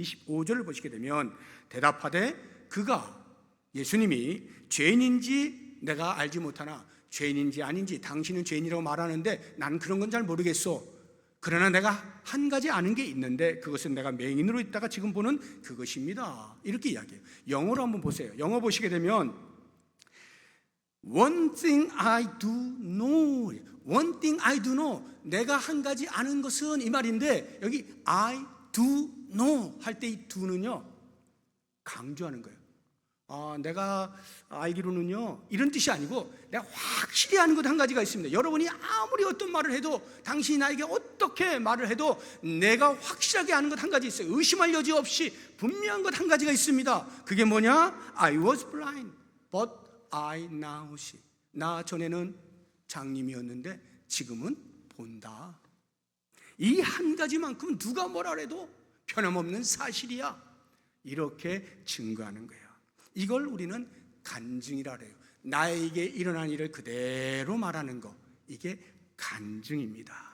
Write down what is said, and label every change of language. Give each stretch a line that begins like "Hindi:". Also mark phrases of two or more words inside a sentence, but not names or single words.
Korean: 25절을 보시게 되면 대답하되 그가 예수님이 죄인인지 내가 알지 못하나 죄인인지 아닌지 당신은 죄인이라고 말하는데 나는 그런 건 잘 모르겠소. 그러나 내가 한 가지 아는 게 있는데 그것은 내가 맹인으로 있다가 지금 보는 그것입니다. 이렇게 이야기해요. 영어로 한번 보세요. 영어 보시게 되면
English: One thing I do know. One thing I do know.
Korean: 내가 한 가지 아는 것은 이 말인데 여기
English: I do know
Korean: 할 때 이 do는요 강조하는 거예요. 내가 알기로는요 이런 뜻이 아니고 내가 확실히 아는 것 한 가지가 있습니다. 여러분이 아무리 어떤 말을 해도 당신이 나에게 어떻게 말을 해도 내가 확실하게 아는 것 한 가지 있어요. 의심할 여지 없이 분명한 것 한 가지가 있습니다. 그게 뭐냐?
English: I was blind but I now see.
Korean: 나 전에는 장님이었는데 지금은 본다. 이 한 가지만큼 누가 뭐라 해도 변함없는 사실이야. 이렇게 증거하는 거예요. 이걸 우리는 간증이라 해요. 나에게 일어난 일을 그대로 말하는 거, 이게 간증입니다.